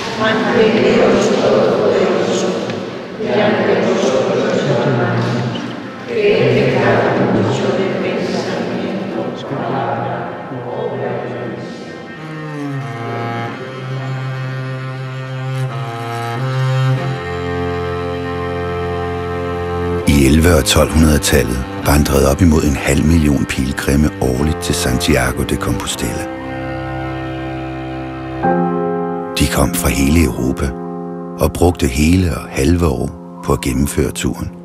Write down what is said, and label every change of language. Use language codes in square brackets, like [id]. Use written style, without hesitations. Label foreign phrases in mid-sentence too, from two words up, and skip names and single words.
[es] ante Dios Todopoderoso y ante vosotros, hermanos, que he pecado mucho de pensamiento, palabra, obra y [da] I 1100- og 1200-tallet vandrede op imod 500.000 pilgrimme årligt til Santiago de Compostela. De kom fra hele Europa og brugte hele og halve år på at gennemføre turen.